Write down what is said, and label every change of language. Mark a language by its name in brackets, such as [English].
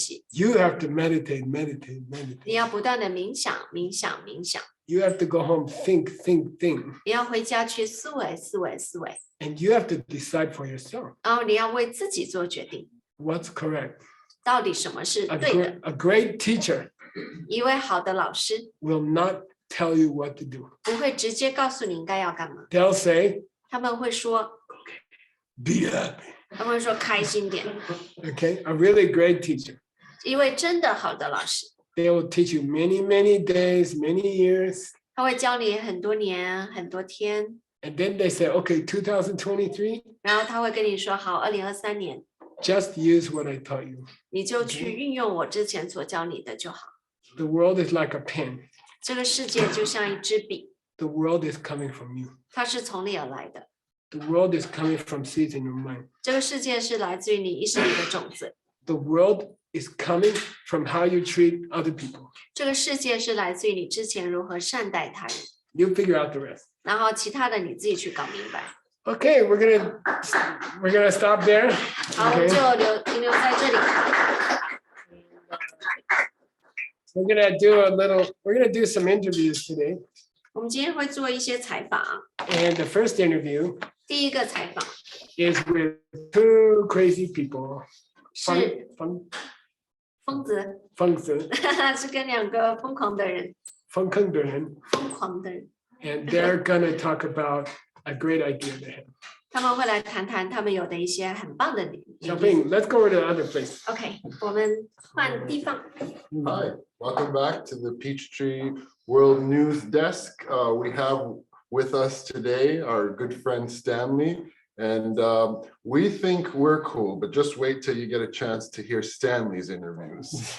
[English] You have to meditate, meditate, [Chinese] 你 [English] meditate. [Chinese] 要不断的冥想。 [English] You have to go home, think, think, think. [Chinese] 你要回家去思维。 [English] And you have to decide for yourself [Chinese] 然后你要为自己做决定， [English] what's correct. [Chinese] 到底什么是 A, 对的。 [English] a great teacher [Chinese] 一位好的老师 [English] will not tell you what to do. [Chinese] 不会直接告诉你应该要干嘛， [English] They'll say, [Chinese] 他们会说， [English] be happy. [Chinese] 他们会说开心点。 [English] Okay, a really great teacher. [Chinese] 一位真的好的老师， [English] They will teach you many, many days, many years. [Chinese] 他会教你很多年很多天， [English] And then they say, okay, 2023, [Chinese] 然后他会跟你说，好，2023年 [English] just use what I taught you. [Chinese] 你就去运用我之前所教你的就好。 [English] The world is like a pen. [Chinese] 这个世界就像一支笔， [English] The world is coming from you. [Chinese] 它是从里而来的。 [English] The world is coming from seeds in your mind. [Chinese] 这个世界是来自于你意识里的种子， [English] The world is coming from how you treat other people. [Chinese] 这个世界是来自于你之前如何善待他人， [English] You figure out the rest. [Chinese] 然后其他的你自己去搞明白。 [English] Okay, we're gonna stop there. [Chinese] 好，我们 [English] Okay. [Chinese] 就停留在这里。 [English] We're gonna do some interviews today. [Chinese] 我们今天会做一些采访， [English] And the first interview [Chinese] 第一个采访 [English] is with two crazy people. [Chinese] 是疯疯子，子是跟2个疯狂的人，疯坑的人疯狂的人， [English] and they're gonna talk about a great idea they have. [Chinese] 他们会来谈谈他们有的一些很棒的理念。 [English] Xiaoping, let's go over to the other place. [Chinese] OK，我们换地方。 [English] Hi, welcome back to the Peachtree World News Desk. We have with us today our good friend Stanley, and we think we're cool, but just wait till you get a chance to hear Stanley's interviews.